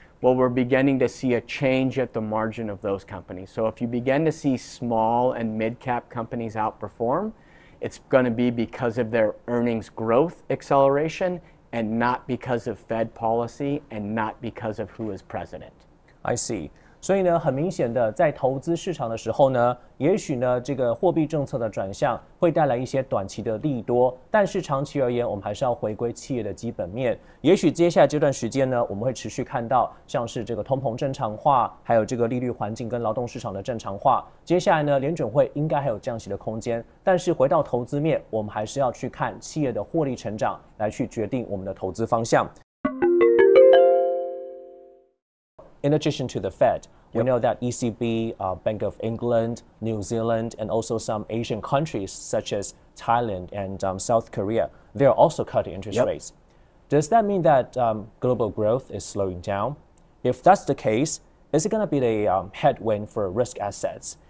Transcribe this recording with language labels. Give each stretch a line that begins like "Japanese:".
English: Well, we're beginning to see a change at the margin of those companies. So if you begin to see small and mid-cap companies outperform, it's going to be because of their earnings growth acceleration and not because of Fed policy and not because of who is president. I see.
Chinese: 所以呢，很明显的，在投资市场的时候呢，也许呢，这个货币政策的转向会带来一些短期的利多，但是长期而言，我们还是要回归企业的基本面。也许接下来这段时间呢，我们会持续看到像是这个通膨正常化，还有这个利率环境跟劳动市场的正常化。接下来呢，联准会应该还有降息的空间，但是回到投资面，我们还是要去看企业的获利成长，来去决定我们的投资方向。
English: In addition to the Fed, we know that ECB, Bank of England, New Zealand, and also some Asian countries such as Thailand and South Korea, they're also cutting interest rates. Does that mean that global growth is slowing down? If that's the case, is it going to be a headwind for risk assets?